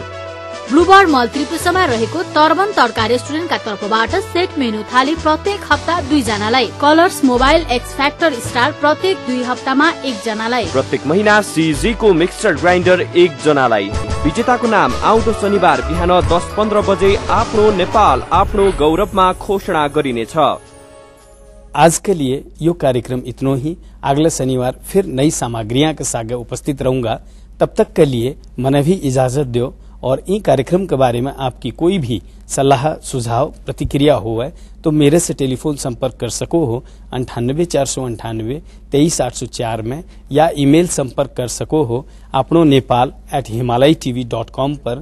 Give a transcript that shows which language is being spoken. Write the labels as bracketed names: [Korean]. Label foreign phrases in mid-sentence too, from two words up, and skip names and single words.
[Nepali] ब्लूबर्ड मल त्रिपुरामा रहेको तर्बन तड्का रेस्टुरेन्टका तर्फबाट [English] set menu [Nepali] थाली प्रत्येक हप्ता 2 जनालाई, कलर्स मोबाइल एक्स फ्याक्टर स्टार प्रत्येक 2 हप्तामा 1 जनालाई, प्रत्येक महिना सीजी को [English] mixer grinder [Nepali] 1 जनालाई। विजेताको नाम आउँदो शनिबार बिहान 10-15 बजे आफ्नो नेपाल आफ्नो गौरवमा घोषणा गरिनेछ। [Hindi] आज के लिए यो कार्यक्रम इतना ही। अगले शनिवार फिर नई सामग्रियां के साथ उपस्थित रहूंगा। तब तक के लिए मने भी इजाजत दो और इन कार्यक्रम के बारे में आपकी कोई भी सलाह सुझाव प्रतिक्रिया हो तो मेरे से टेलीफोन संपर्क कर सको हो 98 498 23 804 में, या ईमेल संपर्क कर सको हो अपनो nepal@himalaytv.com पर।